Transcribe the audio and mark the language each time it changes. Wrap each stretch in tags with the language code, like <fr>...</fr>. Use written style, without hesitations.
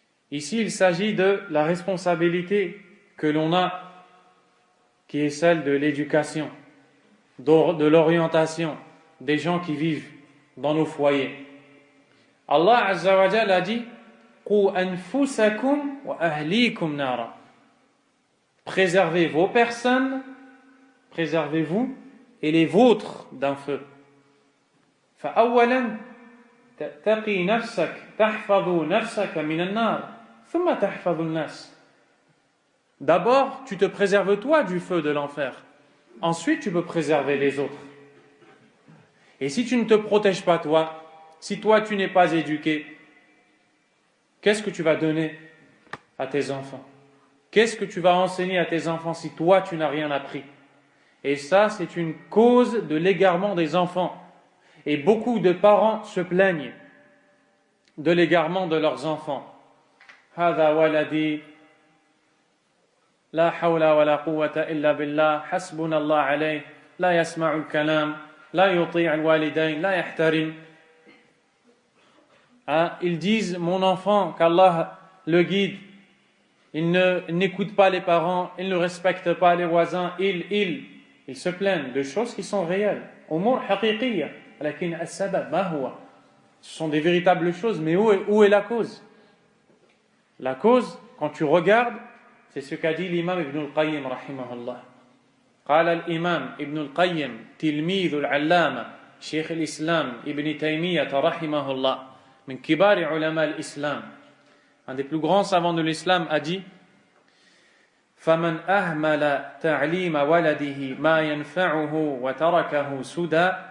<fr>Ici, il s'agit de la responsabilité que l'on a, qui est celle de l'éducation, de l'orientation des gens qui vivent dans nos foyers. Allah Azza wa Jalla a dit</fr> <ar>قُوا أَنفُسَكُمْ وَأَهْلِيكُمْ نَارًا.</ar> <fr>Préservez vos personnes, préservez-vous et les vôtres d'un feu.</fr> <ar>فأولا تقي نفسك تحفظ نفسك من النار ثم تحفظ الناس.</ar> <fr>D'abord, tu te préserves toi du feu de l'enfer. Ensuite, tu peux préserver les autres. Et si tu ne te protèges pas toi, si toi tu n'es pas éduqué, qu'est-ce que tu vas donner à tes enfants? Qu'est-ce que tu vas enseigner à tes enfants si toi tu n'as rien appris? Et ça, c'est une cause de l'égarement des enfants. Et beaucoup de parents se plaignent de l'égarement de leurs enfants.</fr> <ar>هذا ولدي لا حول ولا قوة إلا بالله حسبنا الله عليه لا يسمع الكلام لا يطيع الوالدين لا يحترم.</ar> <fr>Ils disent, mon enfant, qu'Allah le guide, il n'écoute pas les parents, il ne respecte pas les voisins, ils se plaignent de choses qui sont réelles.</fr> <ar>أمور حقيقية لكن السبب ما هو?</ar> <fr>Ce sont des véritables choses, mais où est la cause? La cause, quand tu regardes, c'est ce qu'a dit l'imam Ibn al-Qayyim rahimahullah.</fr> <ar>قال الإمام ابن القيم تلميذ العلامة شيخ الإسلام ابن تيمية رحمه الله من كبار علماء الإسلام,</ar> <fr>un des plus grands savants de l'islam,</fr> <ar>a dit فمن أهمل تعليم ولده ما ينفعه وتركه سدى</ar>